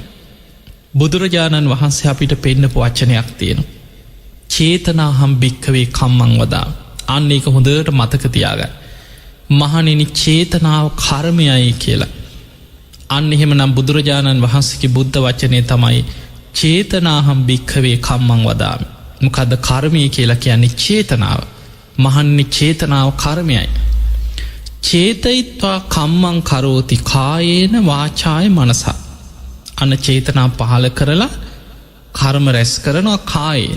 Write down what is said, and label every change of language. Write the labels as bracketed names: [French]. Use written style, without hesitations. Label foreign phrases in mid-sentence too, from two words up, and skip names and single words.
[Sinhala] බුදුරජාණන් වහන්සේ අපිට පෙන්නපු වචනයක් තියෙනවා. [Pali] චේතනාහම් භික්ඛවේ කම්මං වදා. [Sinhala] අන්න ඒක හොඳට මතක තියාගන්න. මහණෙනි, චේතනාව කර්මයයි කියලා. අන්න එහෙමනම් බුදුරජාණන් වහන්සේගේ බුද්ධ වචනේ තමයි [Pali] චේතනාහම් භික්ඛවේ කම්මං වදාමි. [Sinhala] මොකද්ද කර්මය කියලා කියන්නේ? චේතනාව. මහන්නේ චේතනාව කර්මයයි. [Pali] චේතයිත්වා කම්මං කරෝති කායේන වාචාය මනසා. [Sinhala] අන්න චේතනා පහල කරලා කර්ම රැස් කරනවා කායෙන්.